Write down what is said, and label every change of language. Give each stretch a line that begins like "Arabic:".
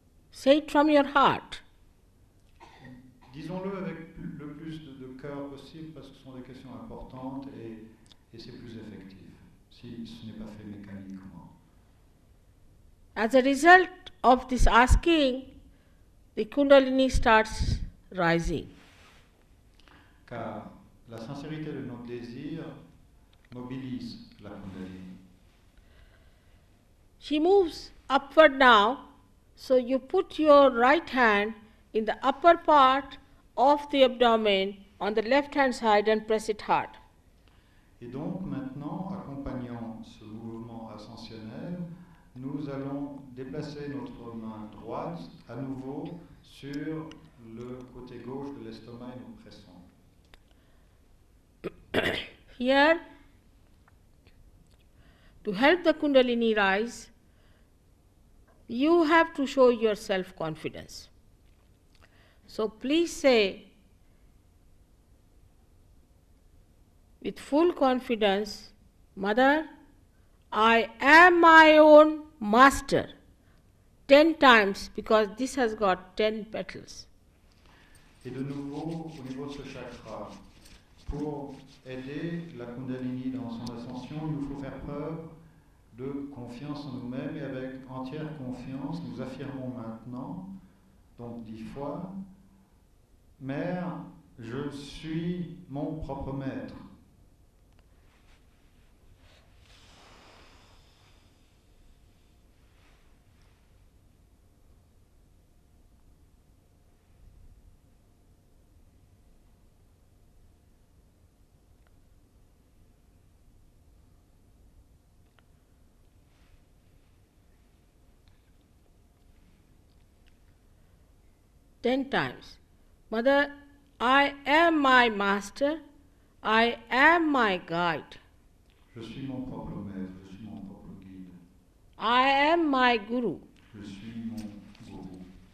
English: Say it from your heart.
French: disons-le avec le plus de cœur possible parce que ce sont des questions importantes et c'est plus effectif si ce n'est pas fait mécaniquement.
English: As a result of this asking, the Kundalini starts rising.
French: Car la sincérité de notre désir mobilise la Kundalini.
English: She moves upward now, so you put your right hand in the upper part of the abdomen on the left hand side and press it hard.
French: Et donc maintenant, accompagnant ce mouvement ascensionnel, nous allons déplacer notre main droite à nouveau sur le côté gauche de l'estomac et nous pressons.
English: Here, to help the Kundalini rise, you have to show your self-confidence. So please say with full confidence, Mother, I am my own master, 10 times, because this has got 10 petals.
French: Et de nouveau, au niveau de ce chakra, pour aider la Kundalini dans son ascension, il nous faut faire preuve de confiance en nous-mêmes et avec entière confiance, nous affirmons maintenant, donc 10 fois, Mère, je suis mon propre maître.
English: Ten times. Mother, I am my master, I am my guide.
French: Je suis mon propre maître, je suis mon propre guide.
English: I am my guru.
French: Je suis mon gourou.